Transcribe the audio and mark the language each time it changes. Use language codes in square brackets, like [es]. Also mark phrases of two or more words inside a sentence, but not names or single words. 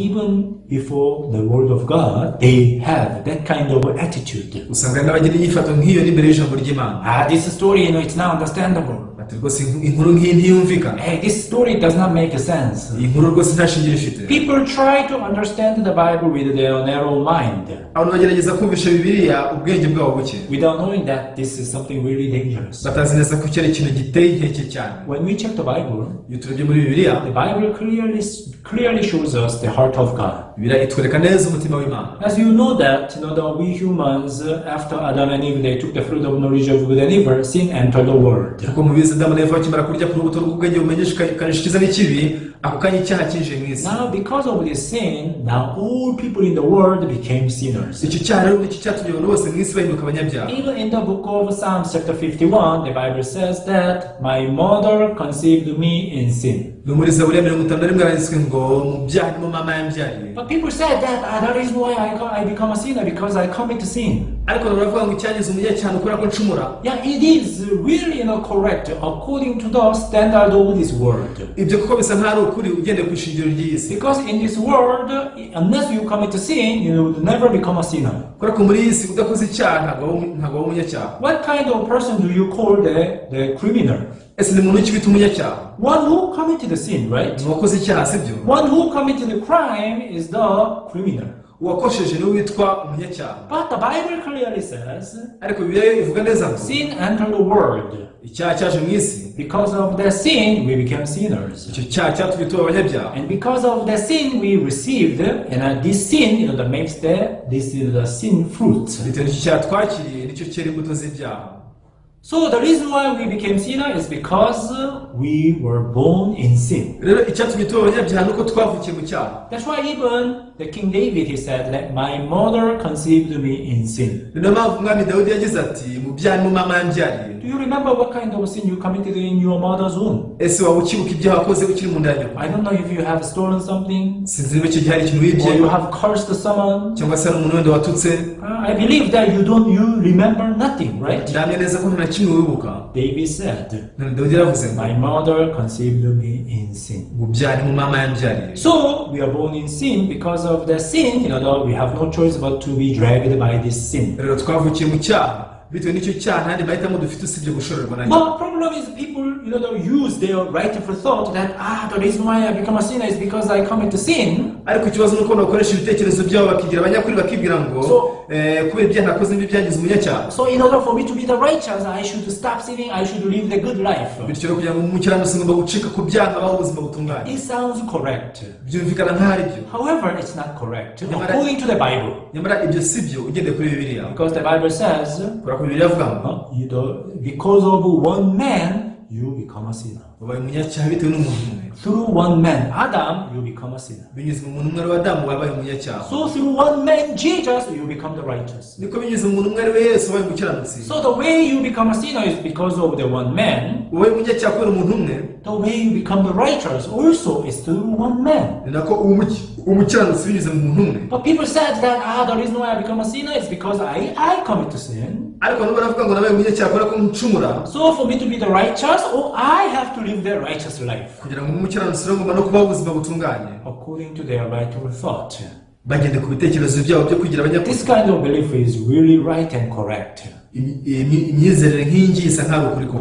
[en] Even before the word of God, they have that kind of attitude. [rw] Usanga n'abagira inyifato nk'iyo n'imbere y'ijambo ry'Imana. [en] This story, it's now understandable. [rw] Rwose inkuru nk'iyi ntiyumvikana. [en] Hey, this story does not make sense. [rw] Iyi nkuru rwose nta shingiro ifite. [en] People try to understand the Bible with their narrow mind. [rw] Abantu bagerageza kumvisha Bibiliya ubwenge bwabo buke. [en] Without knowing that this is something really dangerous. [rw] Batazi neza ko cyari ikintu giteye inkeke cyane. [en] When we check the Bible, [rw] iyo turebye muri Bibiliya, [en] the Bible clearly shows us the heart of God. [rw] Bibiliya itwereka neza umutima w'Imana. [en] As you know that, that we humans, after Adam and Eve, they took the fruit of knowledge of good and evil, sin entered the world. [rw] Kuko mubizi Adamu na Eva bakimara kurya ku rubuto rw'ubwenge bumenyesha icyiza n'ikibi, ako kanya icyaha cyinjiye mu isi. [en] Now because of this sin, now all people in the world became sinners. [rw] Icyo cyaha rero nicyo cyatumye abantu bose mu isi bahinduka abanyabyaha. [en] Even in the book of Psalms chapter 51, the Bible says that my mother conceived me in sin. [rw] No muri Zaburi 51 haranditswe ngo mu byaha nimo mama yambyariye. [en] But people said that is why I become a sinner, because I commit sin. [rw] Ariko baravuga ngo icyangiza umunyacyaha ukora ko ncumura. [en] Yeah, it is really correct according to the standard of this world. [rw] Ibyo kuko bisa nk'ari ukuri ugendeye ku ishingiro ry'isi. [en] Because in this world, unless you commit a sin, you will never become a sinner. [rw] Kubera ko muri isi udakoze icyaha ntabwo umunyacyaha. [en] What kind of person do you call the criminal? [rw] Ese ni muntu ukibita umunyacyaha? [en] One who committed the sin, right? [rw] Uwakoze icyaha sibyo? [en] One who committed the crime is the criminal. [rw] Uwakosheje niwe witwa umunyacyaha. [en] But the Bible clearly says, [rw] ariko Bibiliya ivuga neza ngo [en] sin entered the world. [rw] Icyaha cyaje mu isi. [en] Because of the sin, we became sinners. [rw] Icyo cyaha cyatumye tuba abanyabyaha. [en] And because of the sin we received, and this sin, that makes the sin fruit. [rw] Bitewe n'icyo cyaha twakiriye nicyo cyera imbuto z'ibyaha. [en] So the reason why we became sinners is because we were born in sin. [rw] Rero icyatumye tuba abanyabyaha nuko twavukiye mu cyaha. [en] That's why even the King David, he said that my mother conceived me in sin. [rw] Niyo mpamvu umwami Dawidi yagize ati mu byaha nimo mama yambyariye. [en] Do you remember what kind of sin you committed in your mother's womb? [rw] Ese waba ukibuka ibyaha wakoze ukiri mu nda ya nyoko? [en] I don't know if you have stolen something, [rw] sinzi niba icyo gihe hari ikintu wibye, [en] or you have cursed someone. [rw] cyangwa se hari umuntu wenda watutse. [en] I believe that you remember nothing, right? [rw] Ndamya neza ko nta kimwe wibuka. [en] David said, [rw] Dawidi yaravuze ngo [en] my mother conceived me in sin. [rw] ubyari mu mama yambyariye. [en] So we are born in sin. Because of the sin, we have no choice but to be dragged by this sin. [rw] Rero twavukiye mu cyaha, bitewe n'icyo cyaha ntandi mahitamo dufite usibye gushorerwa na [en] But the problem is people use their right of thought that the reason why I become a sinner is because I commit a sin. [rw] ariko ikibazo nuko bakoresha ibitekerezo byabo bakigira abanyakuri bakibwira ngo kubera ibyaha nakoze n'ibyo byangiza umunyacyaha. [en] So in order for me to be the righteous, I should stop sinning, I should live the good life. [rw] bityo kugira ngo umukiranutsi ngomba gucika ku byaha abaho ubuzima butunganye. [en] It sounds correct. [rw] byumvikana nk'aho ari byo. [en] However, it's not correct according to the Bible. [rw] nyamara ibyo si byo ugendeye kuri Bibiliya. [en] Because the Bible says, [rw] Bibiliya avuga ngo [en] because of one man you become a sinner. [rw] wabaye umunyacyaha bitewe n'umuntu umwe. [en] Through one man, Adam, you become a sinner. [rw] binyuze mu muntu umwe ari Adamu wabaye umunyacyaha. [en] So through one man, Jesus, you become the righteous. [rw] niko binyuze mu muntu umwe ari we Yesu wabaye umukiranutsi. [en] So the way you become a sinner is because of the one man. [rw] wabaye umunyacyaha kubera umuntu umwe. [en] The way you become the righteous also is through one man. [rw] ni nako umukiranutsi binyuze mu muntu umwe. [en] But people said that the reason why I become a sinner is because I commit a sin. [rw] ariko nabo baravuga ngo nabaye umunyacyaha kubera ko ncumura. [en] So for me to be the righteous, I have to live the righteous life. [rw] kugira ngo umukiranutsi rero ngomba no kubaho ubuzima butunganye. [en] According to their right of thought. [rw] bagende ku bitekerezo byabo byo kugira abanyakuri. [en] This kind of belief is really right and correct. [rw] imyizerere nk'ingi isa nk'aho ukuri koko.